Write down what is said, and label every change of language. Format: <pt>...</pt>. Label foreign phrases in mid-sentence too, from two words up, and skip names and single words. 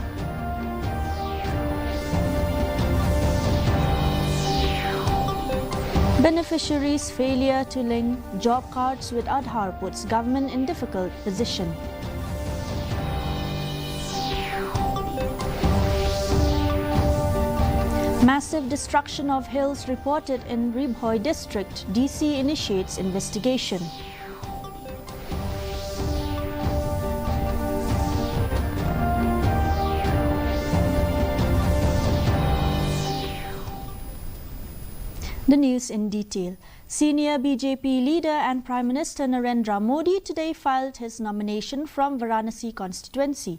<en>Beneficiaries' failure to link job cards with Aadhaar puts government in difficult position. Massive destruction of hills reported in Ribhoi district. DC initiates investigation. The news in detail. Senior BJP leader and Prime Minister Narendra Modi today filed his nomination from Varanasi constituency.</en>